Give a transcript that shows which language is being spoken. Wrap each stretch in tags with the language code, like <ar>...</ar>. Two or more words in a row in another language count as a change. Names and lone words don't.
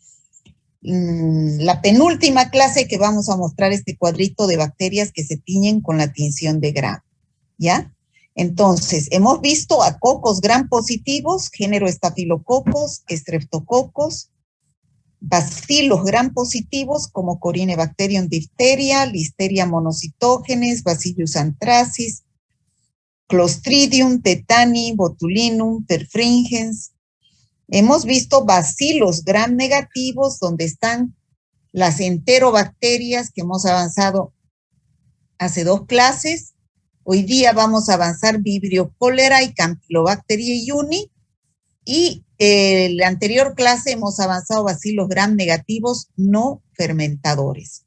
<es>La penúltima clase que vamos a mostrar este cuadrito de bacterias que se tiñen con la tinción de Gram, ¿ya? Entonces, hemos visto a cocos gram positivos, género Staphylococcus, Streptococcus, bacilos gram positivos como Corynebacterium diphtheria, Listeria monocytogenes, Bacillus anthracis, Clostridium, Tetani, Botulinum, perfringens. Hemos visto bacilos gram negativos, donde están las enterobacterias que hemos avanzado hace dos clases. Hoy día vamos a avanzar Vibrio cólera y Campylobacter jejuni. Y en la anterior clase hemos avanzado bacilos gram negativos no fermentadores.</es>